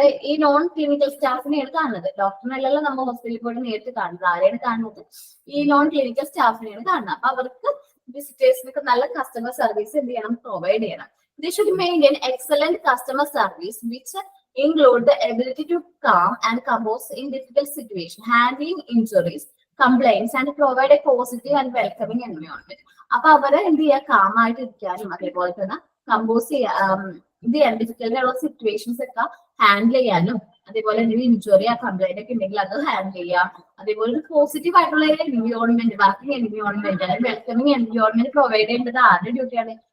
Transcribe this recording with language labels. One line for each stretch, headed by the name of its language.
Malayalam: ഈ non clinical സ്റ്റാഫിനെയാണ് കാണുന്നത്. ഡോക്ടറിനല്ലല്ലോ നമ്മൾ ഹോസ്പിറ്റലിൽ പോയിട്ട് നേരിട്ട് കാണുന്നത്. ആരെയാണ് കാണുന്നത്? ഈ നോൺ ക്ലിനിക്കൽ സ്റ്റാഫിനെയാണ് കാണുന്നത്. അപ്പൊ അവർക്ക് വിസിറ്റേഴ്സിനൊക്കെ നല്ല കസ്റ്റമർ സർവീസ് എന്ത് ചെയ്യണം? പ്രൊവൈഡ് ചെയ്യണം.
English: They should maintain excellent customer service, which include the ability to calm and compose in difficult situations, handling injuries, complaints, and provide a positive and welcoming environment.
Malayalam: അപ്പൊ അവരെ എന്ത് ചെയ്യുക? കാം ആയിട്ട് ഇരിക്കാനും അതേപോലെ തന്നെ കമ്പോസ് ചെയ്യാൻ ഇത് ചെയ്യാൻ ഡിഫിക്കൽട്ട് ആയിട്ടുള്ള സിറ്റുവേഷൻസ് ഒക്കെ ഹാൻഡിൽ ചെയ്യാനും അതേപോലെ എന്തെങ്കിലും ഇഞ്ചുറി ആ കംപ്ലൈന്റ് ഒക്കെ ഉണ്ടെങ്കിൽ അത് ഹാൻഡിൽ ചെയ്യാം. അതേപോലെ ഒരു പോസിറ്റീവ് ആയിട്ടുള്ള എൻവിയോൺമെന്റ്, വർക്കിംഗ് എൻവിയോൺമെന്റ് അല്ലെങ്കിൽ വെൽക്കമിങ് എൻവിയോൺമെന്റ് പ്രൊവൈഡ് ചെയ്യേണ്ടത് ആരുടെ ഡ്യൂട്ടിയാണ്?